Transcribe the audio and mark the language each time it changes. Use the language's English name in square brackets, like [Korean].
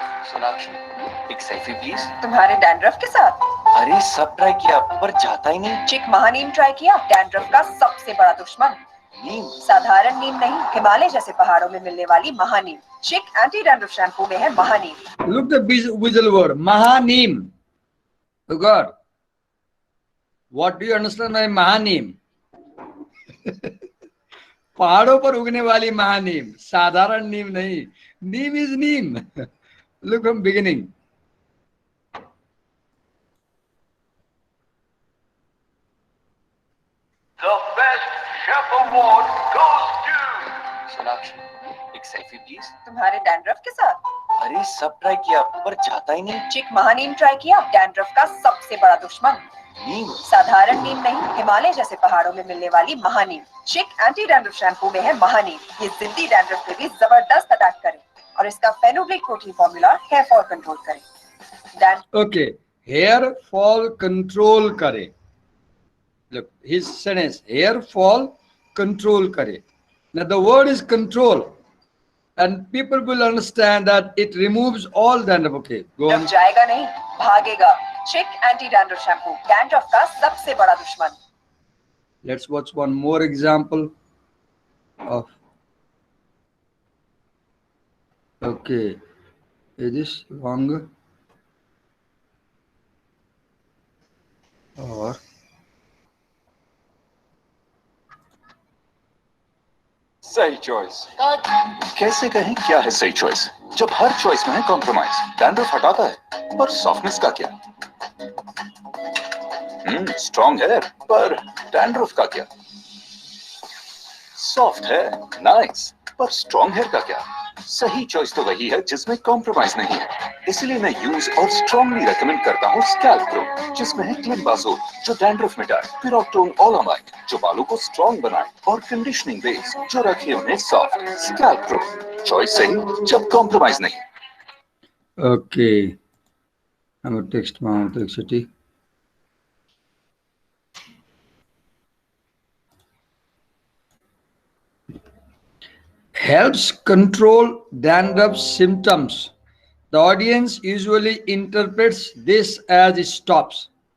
[Hindi] सोनाक्षी एक selfie please. तुम्हारे dandruff के साथ? अरे सब ट्राई किया पर जाता ही नहीं। चिक महानीम ट्राई किया, डैंड्रफ का सबसे बड़ा दुश्मन। नीम? साधारण नीम नहीं, हिमालय जैसे पहाड़ों में मिलने वाली महानीम। चिक एंटी डैंड्रफ शैम्पू में है महानीम। [English] Look the visual word, Mahaneem. Oh God, what do you understand by Mahaneem? [Hindi] पहाड़ों पर उगने वाली महानीम, साधारण नीम नहीं. [English] Neem is neem. Look from beginning. the best chef award goes to [Hindi] Sonakshi एक सेल्फी प्लीज। तुम्हारे डैंड्रफ के साथ? अरे सब ट्राई किया पर जाता ही नहीं। चिक महानीम ट्राई किया, डैंड्रफ का सबसे बड़ा दुश्मन। नीम? साधारण नीम नहीं, हिमालय जैसे पहाड़ों में मिलने वाली महानीम। चिक एंटी डैंड्रफ शैम्पू में है महानीम। ये जिद्दी डैंड्रफ पे भी जबरदस्त अटैक करे और इसका fenugreek protein formula hair fall control करे। [English] Okay, hair fall control करे. Look, his sentence, hair fall control करे. Now the word is control, and people will understand that it removes all dandruff. Okay, go on. [Hindi] जाएगा नहीं, भागेगा। चिक anti dandruff shampoo, dandruff का सबसे बड़ा दुश्मन। [English] Let's watch one more example of. Okay, is this longer or? [Hindi] सही choice. कैसे कहें क्या है सही चॉइस जब हर चॉइस में है कॉम्प्रोमाइज। डैंड्रफ हटाता है पर सॉफ्टनेस का क्या? स्ट्रॉन्ग है पर डैंड्रफ का क्या? सॉफ्ट है नाइस पर स्ट्रॉन्ग हेयर का क्या? सही चॉइस तो वही है जिसमें कॉम्प्रोमाइज नहीं है, इसलिए मैं यूज और स्ट्रांगली रेकमेंड करता हूँ स्कैल्प ग्रो, जिसमें है क्लिंबाजोल जो डैंड्रफ मिटाए, पिरोक्टोन ओलामाइड जो बालों को स्ट्रॉन्ग बनाए, और कंडीशनिंग बेस जो रखे उन्हें सॉफ्ट। स्कैल्प ग्रो, चॉइस सही जब कॉम्प्रोमाइज नहीं। [English] Okay, I'm a text mount electricity. Helps control dandruff symptoms. The audience usually interprets this as it stops.